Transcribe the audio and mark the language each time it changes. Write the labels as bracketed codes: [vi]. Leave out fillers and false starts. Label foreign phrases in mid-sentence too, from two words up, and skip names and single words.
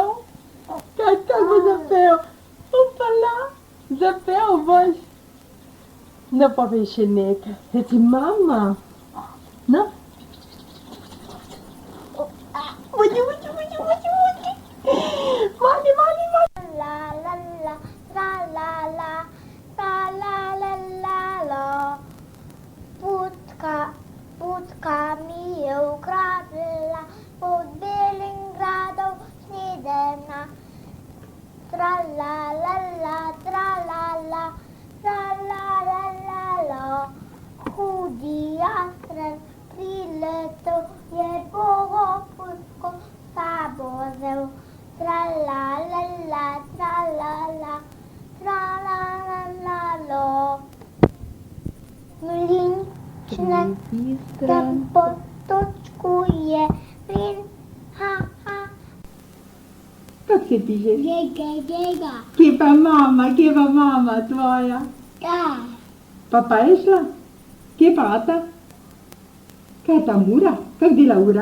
[sl] Kak bo zapel? Upala, zapel boš. No, povej še nekaj. Reci mama. No? Buď. Mali. La la la, tra la la, tra la la. Putka mi je ukradla pod belim gradom snedena. Tra la la, tra la la. Hudi jastrem priletel, je bogo putko sabo vzel. Tra la la, tra la la. Mlinčnek te potočkuje, plin, ha. Kak se piše? Gega. Kje pa mama tvoja? Da. Pa je šla? Kje pa ata? Kaj je tam ura? Kak dela ura?